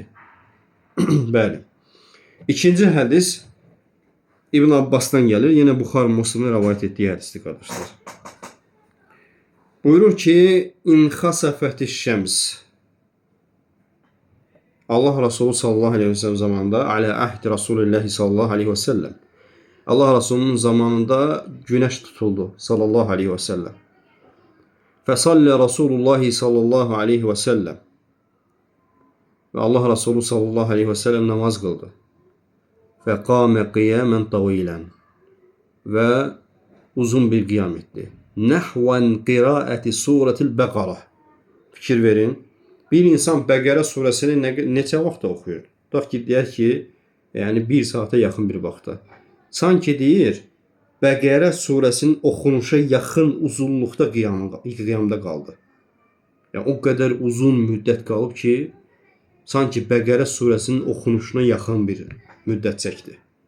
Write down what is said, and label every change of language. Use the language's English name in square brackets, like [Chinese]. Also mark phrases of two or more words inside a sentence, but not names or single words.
[Azerbaijani] Bəli. İkinci hədis İbn Abbasdan gəlir. Yenə Buxari Müslimin rəvayət etdiyi hədisdir qardaşlar. Buyurur ki, [Arabic] انخسفت الشمس. [Turkish] Allah Resulü [Arabic] صلى الله عليه وسلم zamanında على عهد رسول الله صلى الله عليه وسلم. [Turkish] Allah Resulü'nün zamanında güneş tutuldu [Arabic] صلى الله عليه وسلم. فصلى رسول الله صلى الله عليه وسلم. [Turkish] Ve Allah Resulü [Arabic] صلى الله عليه وسلم [Turkish] namaz kıldı. [Arabic] فقام قياما طويلا. [Turkish] Ve uzun bir kıyam etti. [Arabic] نحوا قراءة سورة البقرة. [Azerbaijani] Fikir verin. Bir insan Bəqərə suresini neçə vaxtda oxuyur? Tutaq ki, deyək ki, yəni 1 saata yaxın bir vaxtda. Sanki deyir, Bəqərə suresinin oxunuşa yaxın uzunluqda qiyamda qaldı. Yəni o qədər uzun müddət qalıb ki, sanki Bəqərə suresinin oxunuşuna yaxın bir müddət çəkdi.